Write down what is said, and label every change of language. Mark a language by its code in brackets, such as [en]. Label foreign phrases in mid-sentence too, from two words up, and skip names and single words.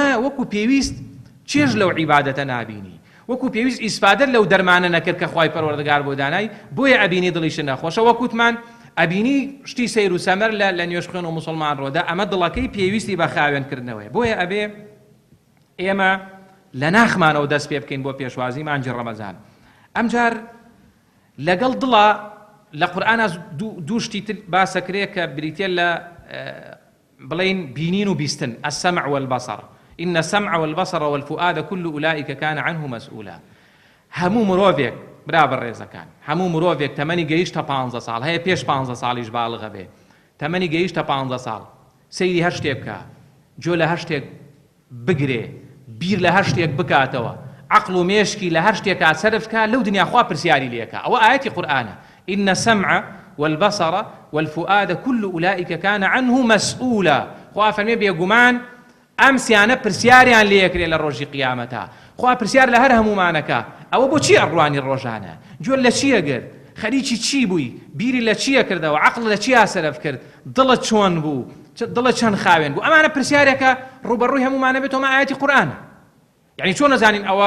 [ckb] وەکو پێویست چێژ لەو عیبادەتە نابینی وەکو پێویست ئیسپادەت لەو دەرمانە نەکرد کە خوای پەروەردگار بۆ دانای بۆیە ئەبینی دڵیش نەخۆشە وەکوتمان ئەبینی شتی سەیر و سەمەر لە نوێژ خوێن و موسڵمان ڕۆدا ئەمە دڵەکەی پێویستی بە خاوێنکردنەوەی بۆیە ئەبێ ئێمە لە ناخمانەوە دەست پێ بکەین بۆ پێشوازی مانجی ڕەمەزان ئەمجار لەگەڵ دڵە لە قورئانە دوو شتی تر باسەکرێ کە بریتێ لە بڵین بینین و بیستن [ar] السمع والبصر إن السمع والبصر والفؤاد كل أولئك كان عنه مسؤولا [ckb] هەموو مرۆڤێک برابر ڕێزەکان هەموو مرۆڤێک تەمەنی گەیشتە 15 ساڵ هەیە پێش 15 ساڵیش باڵغە بێ تەمەنی گەیشتە 15 ساڵ سەیری هەر شتێک بکە جۆ لە هەر شتێک بگرێ بیر لە هەر شتێک بکاتەوە عقل و مێشکی لە هەر شتێکا سەرف کە لەو دنیا خوا پرسیاری لێکە ئەوە ئاەتی قورئانە [ar] إن السمع والبصر والفؤاد كل أولئك كان عنه مسؤولا [ckb] خوا فەرمێ بێگومان ئەم سیانە پرسیاریان لێکرێ لە ڕۆژی قیامەتە خوا پرسیار لە هەر هەمومانەکە ئەوە بۆچی ئەڕوانی ڕۆژانە جۆر لە چیە گرت خەریکی چی بووی بیری لە چیە کردەوە عقل لە چیا سەرف کرد دڵت چۆن بوو دڵت چەند خاوێن بوو ئەمانە پرسیارێکە ڕوبەڕووی هەمومانە بێتەوە ئاەتی قورئانە یعنی چۆن نەزانین ئەوە